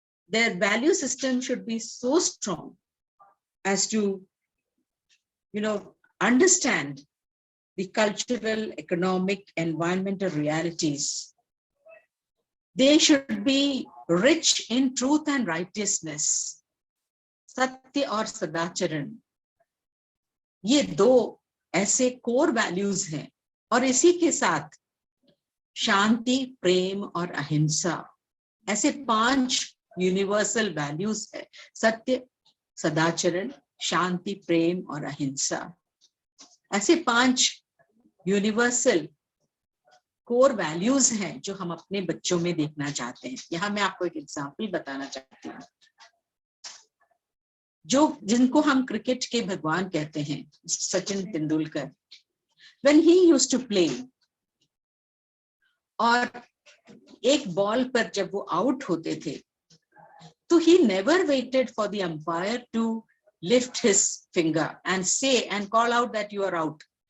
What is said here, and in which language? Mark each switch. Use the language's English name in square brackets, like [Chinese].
[English] their value system should be so strong as to, understand the cultural, economic, environmental realities. They should be rich in truth and righteousness. [Hindi] Satya और सदाचरण, ये दो ऐसे core values हैं, और इसी के साथ शांति, प्रेम और अहिंसा, ऐसे 5 यूनिवर्सल वैल्यूज है। सत्य, सदाचरण, शांति, प्रेम और अहिंसा, ऐसे 5 यूनिवर्सल कोर वैल्यूज हैं जो हम अपने बच्चों में देखना चाहते हैं। यहाँ मैं आपको एक एग्जांपल बताना चाहती हूँ। जिनको हम क्रिकेट के भगवान कहते हैं, Sachin Tendulkar, [English] when he used to play, [Hindi] और एक बॉल पर जब वो आउट होते थे, तो [English] he never waited for the umpire to lift his finger and say and call out that you are out.